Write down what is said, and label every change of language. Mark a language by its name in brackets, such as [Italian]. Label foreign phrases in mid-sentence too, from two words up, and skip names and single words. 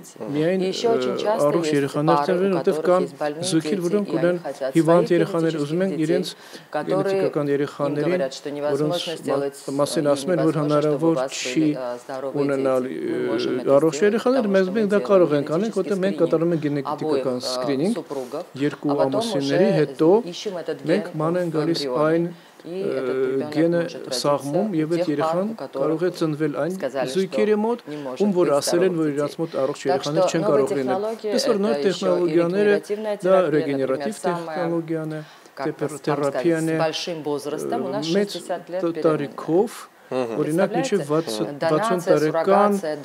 [Russian] И еще очень часто есть пары, у которых есть больные дети, и они хотят своих генетических детей, которые им говорят, что невозможно сделать невозможно, чтобы у вас были здоровые дети. Мы можем это сделать, потому что мы делаем генетический скрининг обоих супругов, а потом уже ищем этот ген в эмбрионе. [Armenian] Գենը սաղմում եւ այդ երեխան կարող է ծնվել այն զույգերի մոտ, ում որ ասել են, որ իրաց մոտ առողջ երեխաներ չեն կարող լինել։ Այս որ նոր տեխնոլոգիաները, դա ռեգեներատիվ տեխնոլոգիան է, թերապիան է, մեծ տարիքով Օրինակ մինչև 60 տարեկան